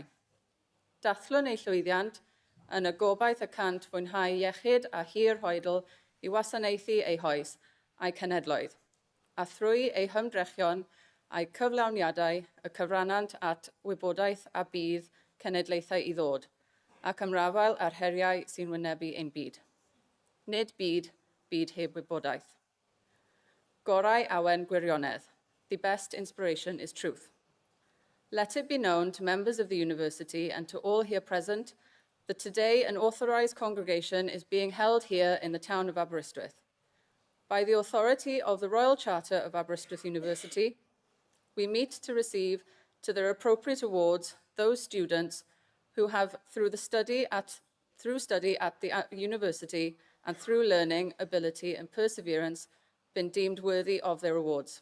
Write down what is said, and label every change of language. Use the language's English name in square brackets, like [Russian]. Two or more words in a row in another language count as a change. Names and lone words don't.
[Welsh] Dathlwn eu llwyddiant yn y gobaith y cant fwynhau iechyd a hir hoedl I wasanaethu eu hoes a'i cenhedloedd, a thrwy eu hymdrechion a'i cyflawniadau y cyfrannant at wybodaeth a bydd cenedlaethau I ddod, ac ymrafael ar heriau sy'n wynebu ein byd. Nid byd, byd heb wybodaeth. Gorau awen gwirionedd. [English] The best inspiration is truth. Let it be known to members of the university and to all here present that today an authorised congregation is being held here in the town of Aberystwyth. By the authority of the Royal Charter of Aberystwyth University, we meet to receive to their appropriate awards those students who have, through study at the university and through learning, ability and perseverance, been deemed worthy of their awards.